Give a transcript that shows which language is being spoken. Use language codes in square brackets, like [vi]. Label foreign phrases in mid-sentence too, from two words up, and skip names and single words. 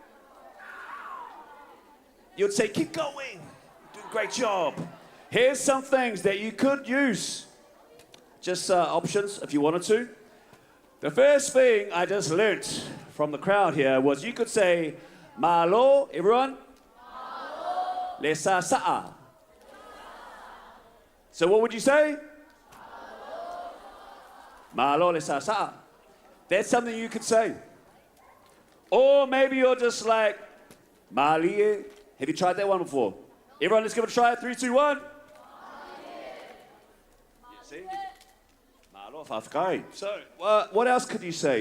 [en] You'd say, keep going, do a great job. Here's some things that you could use. Just options if you wanted to. The first thing I just learnt from the crowd here was you could say, Malo, everyone? [sm] Malo. Lesa sa'a. [en] So what would you say? [sm] Malo lesa sa'a. [en] That's something you could say. Or maybe you're just like, Malie. Have you tried that one before? Everyone, let's give it a try. 3, 2, 1. See? So, what else could you say?